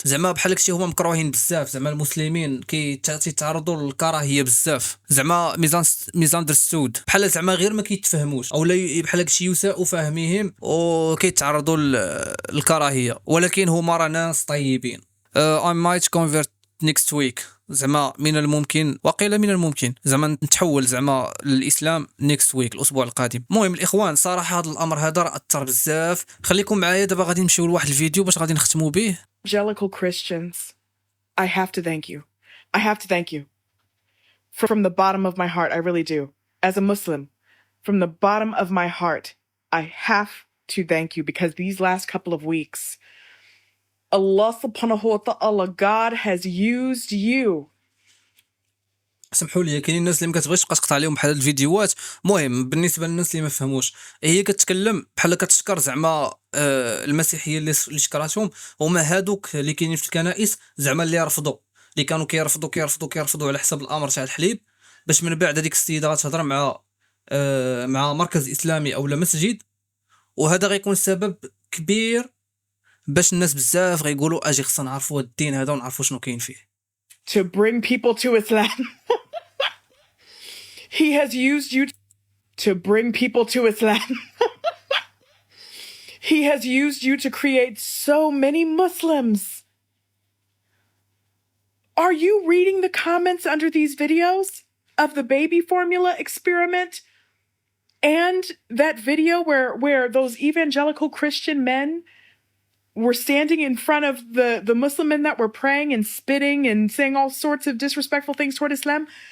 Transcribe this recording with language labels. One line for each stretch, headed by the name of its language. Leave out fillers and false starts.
Arabic: زعما بحال داكشي هما مكروهين بزاف. زعما المسلمين كيتعرضوا للكراهيه بزاف. زعما misunderstood بحال زعما غير ما كيتفهموش او بحال داكشي يساء فهمهم وكيتعرضوا للكراهيه، ولكن هما راه ناس طيبين.
English: I might convert next week.
Arabic: زعما من الممكن وقيل من الممكن زعما نتحول زعما للإسلام
English: next week
Arabic: الأسبوع القادم. المهم الإخوان صراحة هذا الأمر هذا راه أثر بزاف. خليكم معايا دابا غادي نمشيو لواحد الفيديو باش غادي نختموا به.
English: Evangelical Christians, I have to thank you. I have to thank you. From the bottom of my heart, I really do. As a Muslim, from the bottom of my heart, I have to thank you because these last couple of weeks, Allah subhanahu wa ta'ala, God has used you.
Arabic: سمحوا لي كاينين الناس اللي ما كتبغيش تبقى تقطع عليهم بحال هاد الفيديوهات. المهم بالنسبه للناس اللي ما فهموش، هي كتكلم بحال كتشكر زعما المسيحيين اللي شكراتهم هما هادوك اللي كاينين في الكنائس زعما اللي رفضوا، اللي كانوا كيرفضوا على حساب الامر تاع الحليب، باش من بعد هذيك السيده غتهضر مع مركز اسلامي او مسجد، وهذا غيكون سبب كبير باش الناس بزاف غيقولوا اجي خصنا نعرفوا الدين هذا ونعرفوا شنو كاين فيه.
English: To bring people to Islam. He has used you to bring people to Islam. He has used you to create so many Muslims. Are you reading the comments under these videos of the baby formula experiment and that video where those evangelical Christian men were standing in front of the Muslim men that were praying and spitting and saying all sorts of disrespectful things toward Islam?